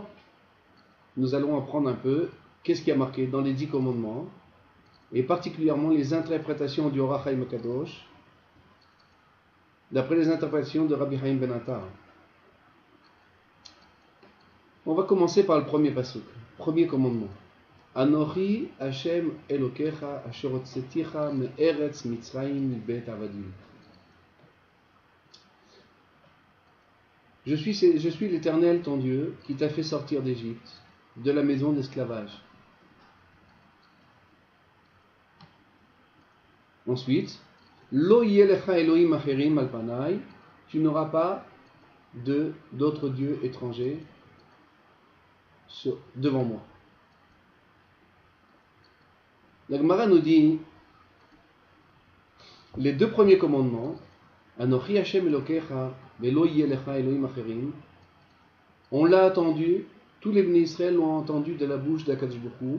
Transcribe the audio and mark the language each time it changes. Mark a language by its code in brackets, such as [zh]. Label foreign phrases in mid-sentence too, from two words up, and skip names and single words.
[fr] Nous allons apprendre un peu qu'est-ce qui a marqué dans les 10 commandements, et particulièrement les interprétations du Or HaChaim Kadosh, d'après les interprétations de Rabbi Chaim Ben Attar. On va commencer par le premier pasuk, premier commandement. [he] אנכי השם אלוקיך אשר הוצאתיך מארץ מצרים מבית עבדים. [fr] Je suis l'Éternel ton Dieu qui t'a fait sortir d'Égypte, de la maison d'esclavage. Ensuite, [he] לא יהיה לך אלוהים אחרים על פניי, [fr] tu n'auras pas d'autres dieux étrangers devant moi. La Gemara nous dit les deux premiers commandements, [he] אנכי השם אלוקיך ולא יהיה לך אלוהים אחרים, [fr] on l'a attendu, tous les [he] בני ישראל [fr] l'ont entendu de la bouche d' [he] הקדוש ברוך הוא.